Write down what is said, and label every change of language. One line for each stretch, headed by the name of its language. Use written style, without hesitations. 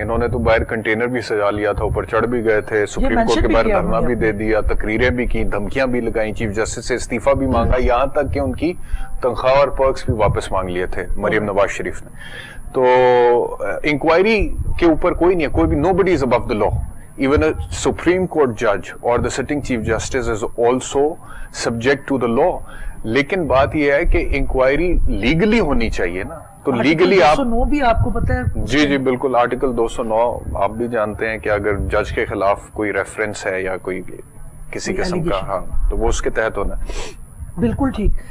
Urdu: انہوں نے تو باہر کنٹینر بھی سجا لیا تھا، اوپر چڑھ بھی گئے تھے، سپریم کورٹ کے باہر دھرنا بھی دے دیا، تقریریں بھی کی، دھمکیاں بھی لگائیں، چیف جسٹس سے استعفیٰ بھی مانگا، یہاں تک کہ ان کی تنخواہ اور پرکس بھی واپس مانگ لیے تھے مریم نواز شریف نے. تو انکوائری کے اوپر کوئی نہیں ہے، کوئی بھی
English: nobody is above the law. Even a Supreme Court judge or the sitting Chief Justice is also subject to the law.
Urdu: لیکن بات یہ ہے کہ انکوائری لیگلی ہونی چاہیے نا. تو لیگلی آپ 209 بھی آپ کو پتا ہے. جی بالکل، آرٹیکل 209 آپ بھی جانتے ہیں کہ اگر جج کے خلاف کوئی ریفرنس ہے یا کوئی کسی قسم کا، ہاں، تو وہ اس کے تحت ہونا. بالکل ٹھیک.